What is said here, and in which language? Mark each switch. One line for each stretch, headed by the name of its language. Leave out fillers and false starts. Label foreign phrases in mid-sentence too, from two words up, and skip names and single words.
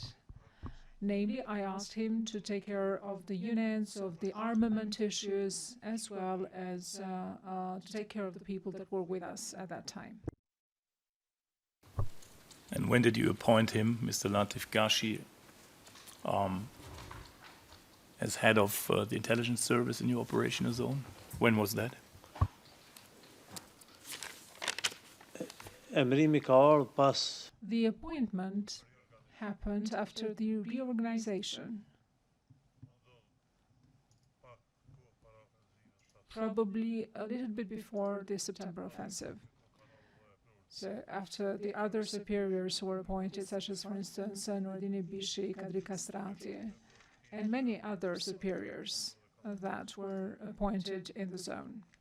English: Namely, I asked him to take care of the units, of the armament issues, as well as to take care of the people that were with us at that time. And when did you appoint him, Mr. Latif Gashi, as head of the intelligence service in your operational zone? When was that?
Albanian: Emrimi ka ardhur pas
English: The appointment happened after the reorganization, probably a little bit before the September offensive. So after the other superiors were appointed, such as, for instance, Nordini Bishi, Kadri Castrati, and many other superiors that were appointed in the zone.